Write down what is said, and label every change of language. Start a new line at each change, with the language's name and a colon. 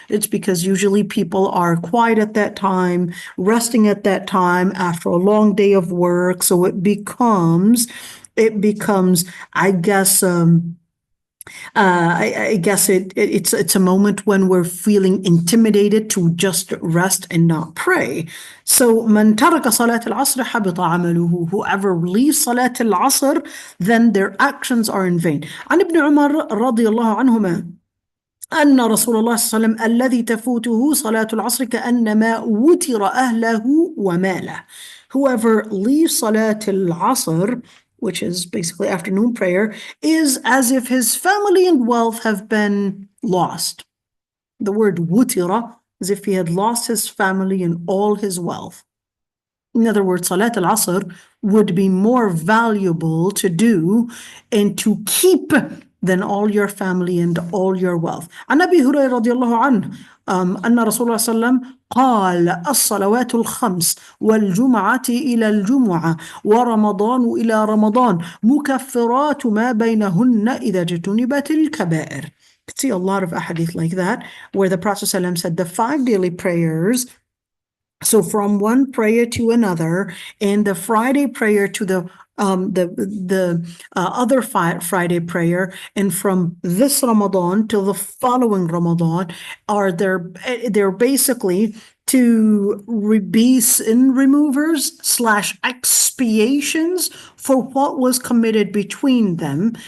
English: It's because usually people are quiet at that time, resting at that time after a long day of work. So it becomes, I guess, I guess it's a moment when we're feeling intimidated to just rest and not pray. So
Arabic: من ترك صلاة العصر حبط عمله.
English: Whoever leaves
Arabic: صلاة العصر,
English: then their actions are in vain.
Arabic: عن ابن عمر رضي الله عنهما أن رسول الله صلى الله عليه وسلم الذي تفوته صلاة العصر كأنما وتر أهله وماله.
English: Whoever leaves
Arabic: صلاة العصر,
English: which is basically afternoon prayer, is as if his family and wealth have been lost. The word wutira, as if he had lost his family and all his wealth. In other words, Salat al-Asr would be more valuable to do and to keep than all your family and all your wealth.
Arabic: عن أبي هريرة رضي الله عنه أن رسول الله صلى الله عليه وسلم قال الصلوات الخمس والجمعة إلى الجمعة ورمضان إلى رمضان مكفرات ما بينهن إذا اجتنبت الكبائر.
English: You could see a lot of ahadith like that, where the Prophet ﷺ said the 5 daily prayers, so from one prayer to another, and the Friday prayer to the other Friday prayer, and from this Ramadan till the following Ramadan, they're basically to be sin removers / expiations for what was committed between them.